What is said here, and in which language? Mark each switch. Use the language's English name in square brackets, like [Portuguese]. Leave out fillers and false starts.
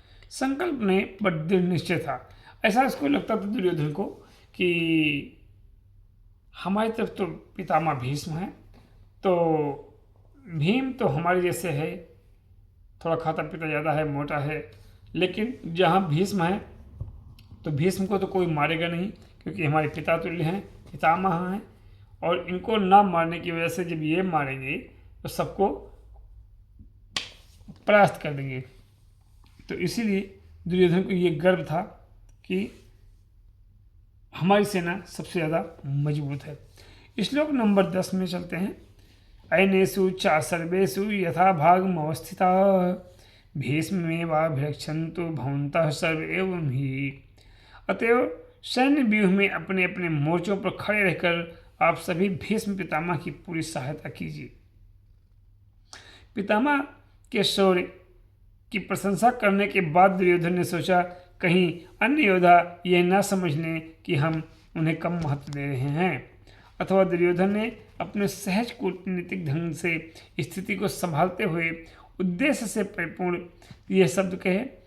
[Hindi] संकल्प नहीं बट दृढ़ निश्चय था। ऐसा उसको लगता था दुर्योधन को कि हमारी तरफ तो पितामह भीष्म है, तो भीम तो हमारे जैसे है, थोड़ा खाता पीता ज़्यादा है, मोटा है, लेकिन जहाँ भीष्म है तो भीष्म को तो कोई मारेगा नहीं, क्योंकि हमारे पिता तुल्य हैं, पितामह हैं, और इनको ना मारने की वजह से जब ये मारेंगे तो सबको परास्त कर देंगे। तो इसीलिए दुर्योधन को ये गर्व था कि हमारी सेना सबसे ज़्यादा मजबूत है। श्लोक नंबर 10 में चलते हैं। [Sanskrit] अयनेषु च सर्वेषु यथा भागमवस्थिताः भीष्मेवाभिरक्षन्तु भवन्तः सर्व एवं ही। [Hindi] अतएव सैन्य व्यूह में अपने अपने मोर्चों पर खड़े रहकर आप सभी भीष्म पितामह की पूरी सहायता कीजिए। पितामह के शौर्य की प्रशंसा करने के बाद दुर्योधन ने सोचा कहीं अन्य योद्धा यह ना समझ लें कि हम उन्हें कम महत्व दे रहे हैं, अथवा दुर्योधन ने अपने सहज कूटनीतिक ढंग से स्थिति को संभालते हुए उद्देश्य से परिपूर्ण यह शब्द कहे।